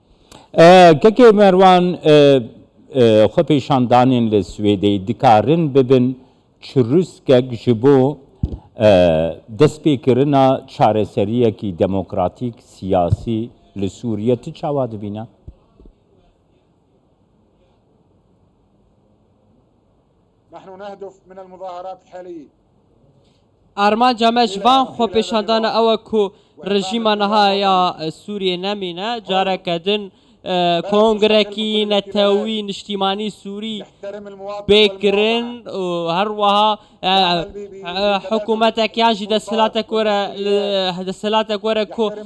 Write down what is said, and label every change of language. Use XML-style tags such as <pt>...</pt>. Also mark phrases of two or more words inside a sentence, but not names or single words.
<ku>Kekê Merwan xwe pêşandanên li Swêdê dikarin bibin çirûskek ji bo destpêkirina çareseriyekî demokratîk siyasî li Sûriye ti çawa dibîne?</ku> <ar>نحن نهدف من المظاهرات الحالية</ar> <ku>armanca me ji van xwe pêşandana ew e ku rejîma niha ya Sûriyê nemîne careke din kongrekî netewî niştîmanî Sûrî bêkirin û her wiha hikûmetekiyan jî desthilatek were ku</ku>